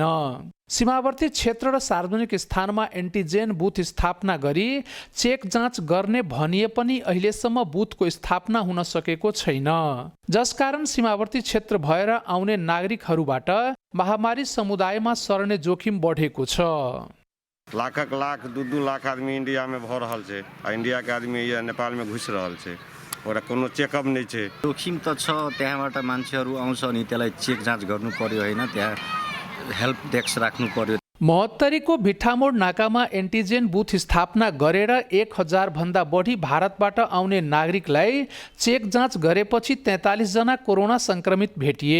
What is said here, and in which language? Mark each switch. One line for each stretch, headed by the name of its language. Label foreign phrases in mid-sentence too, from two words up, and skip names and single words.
Nepali: सीमावर्ती क्षेत्र र सार्वजनिक स्थानमा
English: antigen booth
Nepali: स्थापना गरी चेक जाँच गर्ने भनिए पनि अहिलेसम्म बुथको स्थापना हुन सकेको छैन, जसकारण सीमावर्ती क्षेत्र भएर आउने नागरिकहरूबाट महामारी समुदायमा सर्ने जोखिम बढेको छ।
Maithili: लाखक लाख 2-2 लाख आदमी इंडिया में भ रहल छै आ इंडिया के आदमी ये नेपाल में घुस रहल छै, ओकरा कोनो चेकअप नहीं छै।
Nepali: जोखिम त छ, त्यहाँबाट मान्छेहरू आउँछ अनि त्यसलाई चेक जाँच गर्नु पर्यो हैन, त्यहाँ
English: help desk
Nepali: राख्नु पर्यो। महोत्तरीको भिट्ठामोड नाकामा
English: antigen booth
Nepali: स्थापना गरेर 1000 भन्दा बढी भारतबाट आउने नागरिकलाई चेक जाँच गरेपछि 43 जना कोरोना संक्रमित भेटिए।